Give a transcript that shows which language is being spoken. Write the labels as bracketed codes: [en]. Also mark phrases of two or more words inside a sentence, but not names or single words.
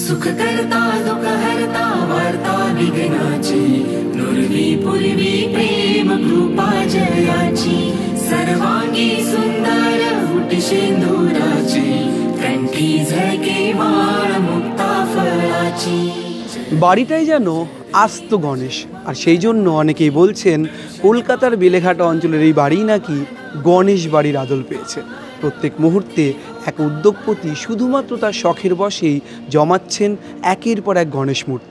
[mr] सुख करता दुख हरता वार्ता विघ्नाची नुरवी पूर्वी प्रेम कृपा जयाची सर्वांगी सुंदर उटी सिंदुराची कंठी झळके माळ मुक्ता फळाची। [bn] বাড়িটাই যেন আস্ত গণেশ, আর সেই জন্য অনেকেই বলছেন কলকাতার বেলেঘাটা অঞ্চলের এই বাড়ি নাকি গণেশ বাড়ির আদল পেয়েছে। প্রত্যেক মুহূর্তে এক উদ্যোগপতি শুধুমাত্র তার শখের বশেই জমাচ্ছেন একের পর এক গণেশ মূর্তি।